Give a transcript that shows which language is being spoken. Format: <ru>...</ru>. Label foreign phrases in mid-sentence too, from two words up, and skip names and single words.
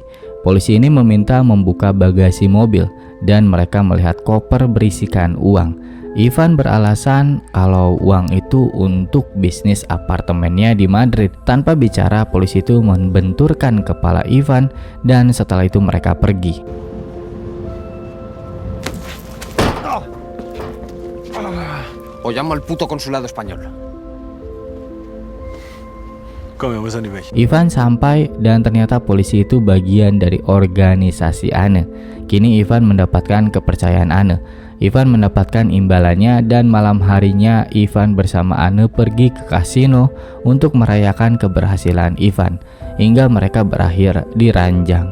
<id>Polisi ini meminta membuka bagasi mobil dan mereka melihat koper berisikan uang. Ivan beralasan kalau uang itu untuk bisnis apartemennya di Madrid. Tanpa bicara, polisi itu membenturkan kepala Ivan dan setelah itu mereka pergi.</id> <es>O llamo al puto consulado español.</es> <id>Ivan sampai dan ternyata polisi itu bagian dari organisasi Anne. Kini Ivan mendapatkan kepercayaan Anne. Ivan mendapatkan imbalannya dan malam harinya Ivan bersama Anne pergi ke kasino untuk merayakan keberhasilan Ivan hingga mereka berakhir di ranjang.</id>